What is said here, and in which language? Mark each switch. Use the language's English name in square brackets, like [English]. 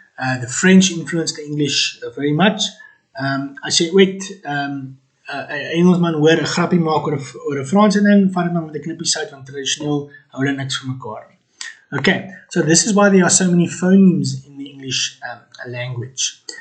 [English] The French influenced the English very much. [Afrikaans] As jy ooit 'n Engelsman hoor 'n grappie maak oor 'n Franse ding, vat dit maar met 'n knippie sout, want tradisioneel hou hulle niks vir mekaar nie. [English] Okay, so this is why there are so many phonemes in the English language.